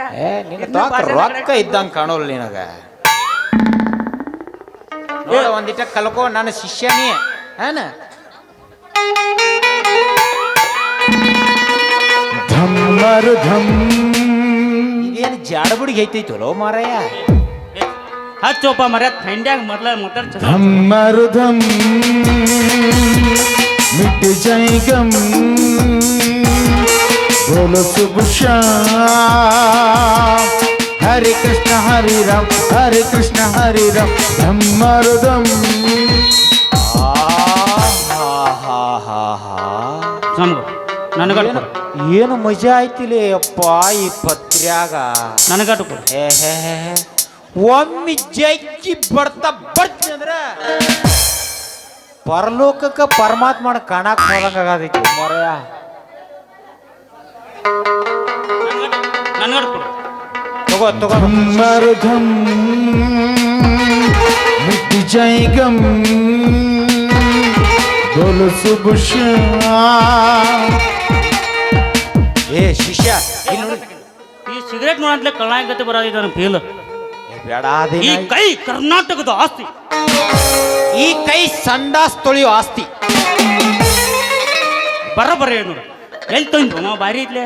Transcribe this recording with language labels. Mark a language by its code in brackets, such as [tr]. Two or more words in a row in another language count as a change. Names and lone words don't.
[kn] ರೊಕ್ಕ ಇದ್ದಂಗೆ ಕಾಣೋಲ್ಲ ನಿನಗ. ಒಂದಿಟ ಕಲ್ಕೋ, ನನ್ನ ಶಿಷ್ಯನೇ ಏನ. ಇದೇನು ಜಾಡಬುಡಿಗೆ ಐತೈತಲೋ ಮಾರಾಯ. ಹಚ್ಚೋಪ ಮರ ಥಂಡ್ಯಾಗ ಮೊದಲ ಮಾತಾಡ್ತ. [hi] मिट जाए गम बोलो शुभ शाम. हरे कृष्ण हरे राम धम्मरुदम. [kn] ನನಗಟ್ಟ ಏನು ಮಜಾ ಆಯ್ತಿಲೇ ಅಪ್ಪ ಈ ಪತ್ರ್ಯಾಗ. ನನಗಟ್ಟ ಒಮ್ಮೆ ಜಗ್ಗಿ ಬರ್ತೀನಿ ಅಂದ್ರ ಪರಲೋಕಕ್ಕೆ ಪರಮಾತ್ಮನ ಕಾಣಕ್ ಹೋದಂಗ ಆಗತೈತಿ ಮರಯ. ತಗೋ [hi] धम्मरुदम मिट जाए गम बोलो शुभ शाम. [kn] ಏ ಶಿಷ್ಯ, ಇಲ್ಲಿ ನೋಡಿ, ಈ ಸಿಗರೇಟ್ ನೋಡಂತಲೇ ಕಳ್ಳಾಗತ್ತೆ ಬರೋದಿದೆ ನನ್ನ ಫೀಲ್. ಬೇಡ, ಈ ಕೈ ಕರ್ನಾಟಕದ ಆಸ್ತಿ. ಈ ಕೈ ಸಂಡಾಸ್ ತೊಳೆಯೋ ಆಸ್ತಿ. ಬರಬರ ನೋಡು, ಎಲ್ಲಿ ತಂದು ಬಾರಿ ಇದ್ಲೆ.